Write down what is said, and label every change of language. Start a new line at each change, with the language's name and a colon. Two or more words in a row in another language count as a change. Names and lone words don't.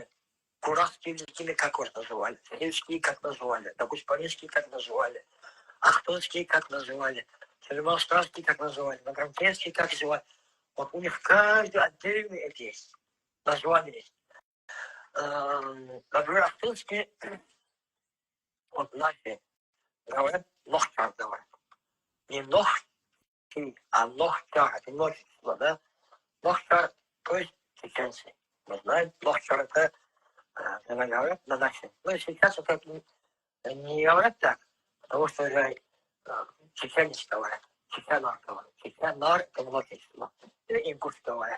Russian: Куравские лезгины как вас называли, сельские как называли, дагуспаринские как называли, ахтынские как называли, Сельмастарский как называли, Награмтенский как называли. Вот у них каждый отдельный это есть, название есть. Например, ахтынские, вот наши говорят, нохчар говорят. Не нохчи, а нохчар, это множество, да? Нохчар, то есть чеченцы. Мы знаем, нохчар это говорят на наши. Ну и сейчас это не говорят так, потому что уже чеченец говорят, чеченар говорят. Чеченар это множество. Или ингуш говорят.